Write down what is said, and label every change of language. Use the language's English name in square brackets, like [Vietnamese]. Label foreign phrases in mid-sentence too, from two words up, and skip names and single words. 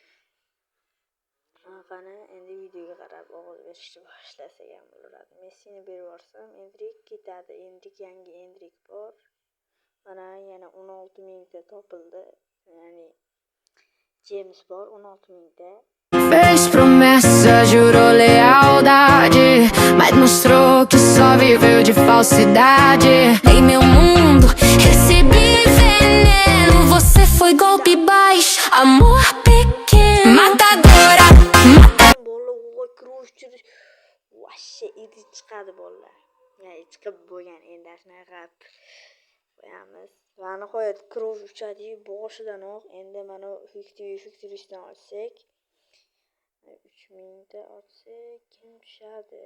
[Uzbek] Qani endi videoga qarab ovoz berishni boshlasak ham bo'ladi. Messini berib yuborsam, Endrik ketadi. Yangi Endrik bor. Mana yana 16 mingta topildi. Ya'ni James bor 16 mingta. [Portuguese] Fez promessa, jurou lealdade, mas mostrou que só viveu de falsidade. Em meu mundo recebi veneno, você foi golpe baixo, amor pequeno, matadora. [Uzbek] Bola kuruvchilar vashshe idi chiqadi bolalar. Ya'ni chiqib bo'lgan endi shunaqa qo'yamiz. Va nihoyat kurov uchadi boshidanoq. Endi mana Victory'dan olsak 3000 ta olsak kim tushadi?